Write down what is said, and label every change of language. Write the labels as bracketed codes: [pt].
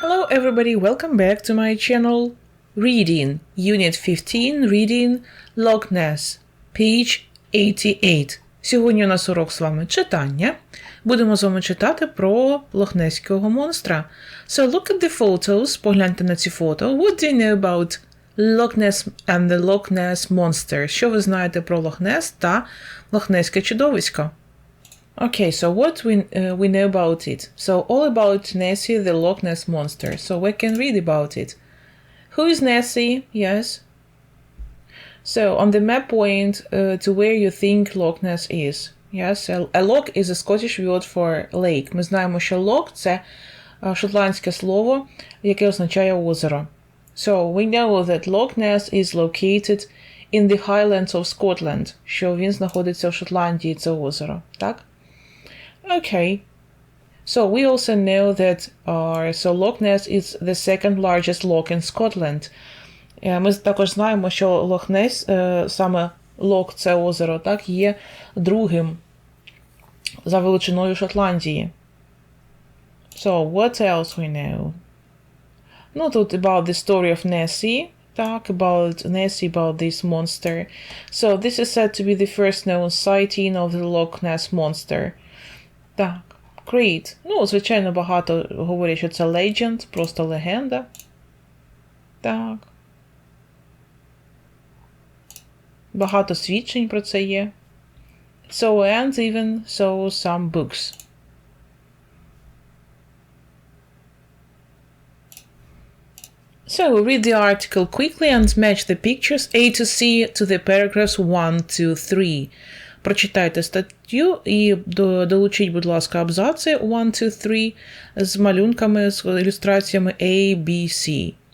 [en] everybody, welcome back to my channel. Reading, Unit 15, Reading Loch Ness, page 88. [uk] Сьогодні у нас урок з вами читання. Будемо з вами читати про лохнеського монстра. [en] So look at the photos, [uk] погляньте на ці фото. [en] What do you know about Loch Ness and the Loch Ness Monster? [uk] Що ви знаєте про Лохнес та лохнеське чудовисько? [en] Okay, so what we know about it? So all about Nessie, the Loch Ness monster. So we can read about it. Who is Nessie? Yes. So on the map point to where you think Loch Ness is. Yes, a loch is a Scottish word for lake. [uk] Ми знаємо, що loch – це шотландське слово, яке означає озеро. [en] So we know that Loch Ness is located in the Highlands of Scotland. [uk] Що він знаходиться в Шотландії, це озеро. Так? [en] Okay, so we also know that Loch Ness is the second largest loch in Scotland. [uk] Ми також знаємо, що Лохнес, саме лох, це озеро, так, є другим за величиною Шотландії. [en] So, what else we know? [uk] Ну, тут [en] about the story of Nessie, [uk] так, [en] about Nessie, about this monster. So, this is said to be the first known sighting of the Loch Ness monster. [uk] Так, great. Ну, звичайно, багато говорять, що це legend, просто легенда. Так. Багато свідчень про це є. [en] So, and even some books. So, read the article quickly and match the pictures A to C to the paragraphs 1 to 3. [uk] Прочитайте статтю і долучіть, будь ласка, абзаци 1, 2, 3 з малюнками, з ілюстраціями A, B, C.